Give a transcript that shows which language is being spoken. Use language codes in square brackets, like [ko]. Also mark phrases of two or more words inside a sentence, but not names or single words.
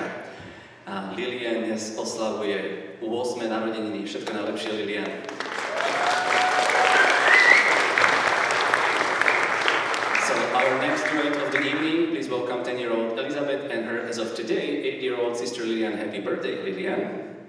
[sk] A Lilien dnes oslavuje 8. narodeniny. Všetko najlepšie, Lilien. [en] So our next duet of the evening, please welcome 10-year-old Elizabeth and her, as of today, 8-year-old sister Lilien. Happy birthday, Lilien.